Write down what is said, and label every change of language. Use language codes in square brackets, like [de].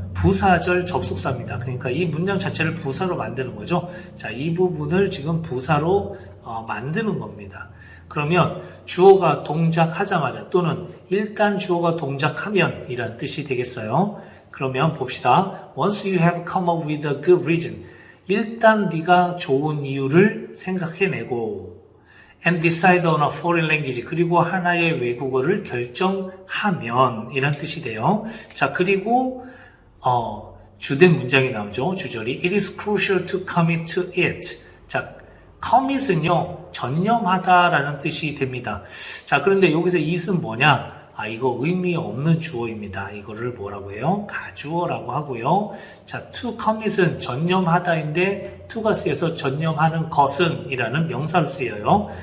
[ko] 부사절 접속사입니다. 그러니까 이 문장 자체를 부사로 만드는 거죠. 자, 이 부분을 지금 부사로 만드는 겁니다. 그러면 주어가 동작하자마자 또는 일단 주어가 동작하면 이란 뜻이 되겠어요. 그러면 봅시다. [en] Once you have come up with a good reason, [ko] 일단 네가 좋은 이유를 생각해내고 [en] and decide on a foreign language, [ko] 그리고 하나의 외국어를 결정하면 이란 뜻이 돼요. 자, 그리고 주된 문장이 나오죠. 주절이 [en] It is crucial to commit to it. [ko] 자, commit은요, 전념하다라는 뜻이 됩니다. 자, 그런데 여기서 it은 뭐냐? 이거 의미 없는 주어입니다. 이거를 뭐라고 해요? 가주어라고 하고요. 자, to commit은 전념하다인데 to가 쓰여서 전념하는 것은 이라는 명사로 쓰여요.